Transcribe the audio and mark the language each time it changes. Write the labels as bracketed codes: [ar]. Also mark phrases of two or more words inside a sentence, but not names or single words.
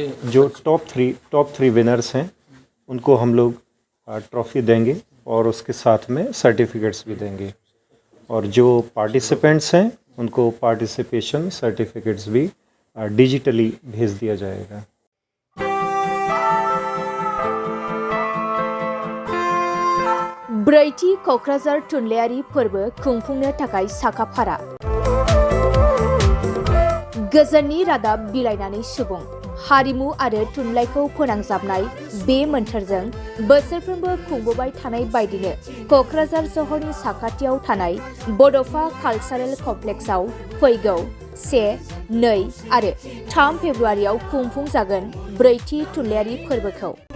[hi] जो टॉप थ्री विनर्स हैं उनको हम लोग ट्रॉफी देंगे और उसके साथ में सर्टिफिकेट्स भी देंगे, और जो पार्टिसिपेंट्स हैं उनको पार्टिसिपेशन सर्टिफिकेट्स भी डिजिटली भेज दिया जाएगा। [brx] ब्रैथि क'क्राझार थुनलाइयारि फोरबो खुंफुंनो थाखाय साखाफारा। गोजोननि रादाब बिलाइनानै सुबुं हारिमु आरो थुनलाइखौ फोनांजाबनाय बे मोन्थोरजों बोसोरफ्रोमबो खुंबोबाय थानाय बायदिनो क'क्राझार सहरनि साखाथियाव थानाय बड'फा कालचारेल कमप्लेक्सआव फैगौ 1, 2 आरो 3 फेब्रुवारियाव खुंफुंजागोन ब्रैथि थुनलाइयारि फोरबोखौ।